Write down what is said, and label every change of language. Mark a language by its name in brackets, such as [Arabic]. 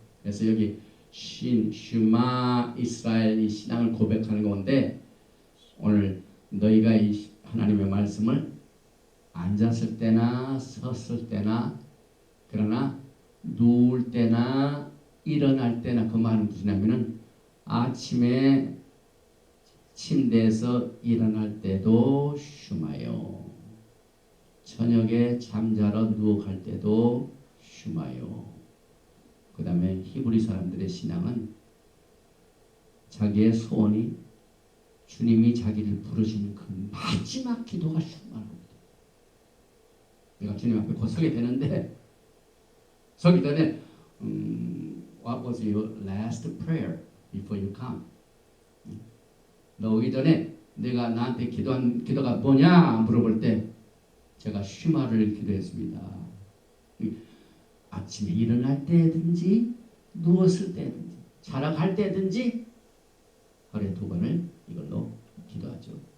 [Korean] 그래서 여기 슈마 이스라엘이 신앙을 고백하는 건데 오늘 너희가 이 하나님의 말씀을 앉았을 때나 섰을 때나 그러나 누울 때나 일어날 때나 그 말은 무엇이냐면은 아침에 침대에서 일어날 때도 슈마요, 저녁에 잠자러 누워갈 때도 슈마요. 그 다음에 히브리 사람들의 신앙은 자기의 소원이 주님이 자기를 부르시는 그 마지막 기도가 슈마랍니다. 내가 주님 앞에 곧 서게 되는데 서기 전에 [English] what was your last prayer before you come? [Korean] 너 오기 전에 내가 나한테 기도가 뭐냐 물어볼 때 제가 슈마를 기도했습니다. 아침에 일어날 때든지 누웠을 때든지 자러 갈 때든지 하루에 2번을 이걸로 기도하죠.